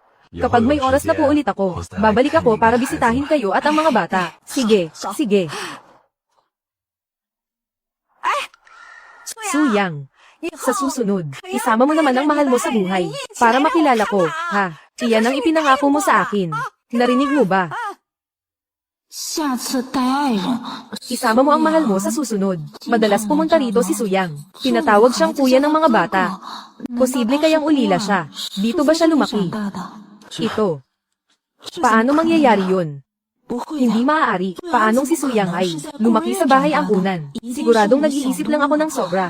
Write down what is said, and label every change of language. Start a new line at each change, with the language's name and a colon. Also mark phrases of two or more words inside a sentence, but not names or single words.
Filipino: Kapag may oras na po ulit ako, babalik ako para bisitahin kayo at ang mga bata. Sige, sige. Suyang, sa susunod, isama mo naman ang mahal mo sa buhay, para makilala ko, ha? Iyan ang ipinangako mo sa akin. Narinig mo ba?
Chinese: 下次带爱人，
Filipino: Isama mo ang mahal mo sa susunod. Madalas pumunta rito si Suyang. Tinatawag siyang kuya ng mga bata. Posible kayang ulila siya. Dito ba siya lumaki?
Chinese: 长大的，
Filipino: Ito. Paano mangyayari yun? Hindi maaari. Paanong si Suyang ay lumaki sa bahay ampunan? Siguradong nag-iisip lang ako ng sobra.